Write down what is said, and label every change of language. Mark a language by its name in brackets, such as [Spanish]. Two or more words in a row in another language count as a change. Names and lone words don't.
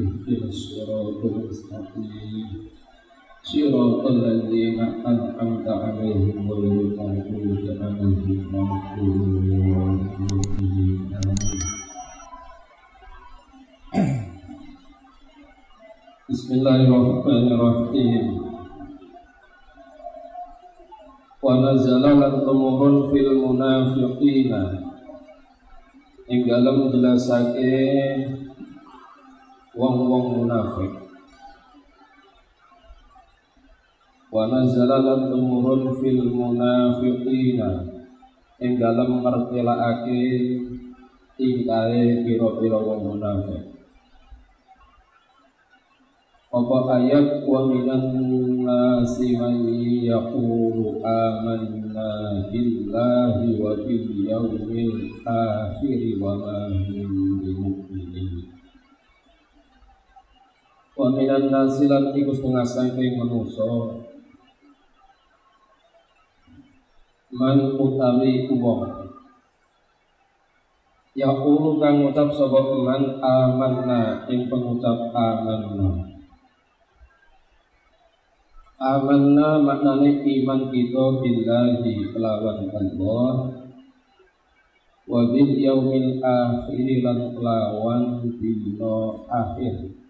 [Arabic] اهدنا الصراط المستقيم. صراط الذين أنعمت عليهم غير المغضوب عليهم ولا الضالين. بسم الله الرحمن الرحيم. ونزل [Javanese] lan tumurun [Arabic] في المنافقين [Javanese] ing dalem jelasake wong-wong munafik. [Arabic] ونزل [Javanese] lan tumurun [Arabic] في المنافقين [Javanese] ing dalem ngertelake tingkahe pira-pira wong munafik. Apa ayat [Arabic] ومن الناس من يقول آمنا بالله وباليوم الآخر وما هم بمؤمنين. ومن الناس [Javanese] lan iku setengah saking manusa man utawi wong yaqulu kang ngucap sapa [Arabic] من آمنا [Javanese] ing pengucap amanna. Amanna maknane iman kita billahi kelawan Allah [Arabic] وباليوم الآخر [Javanese] lan kelawan dina akhir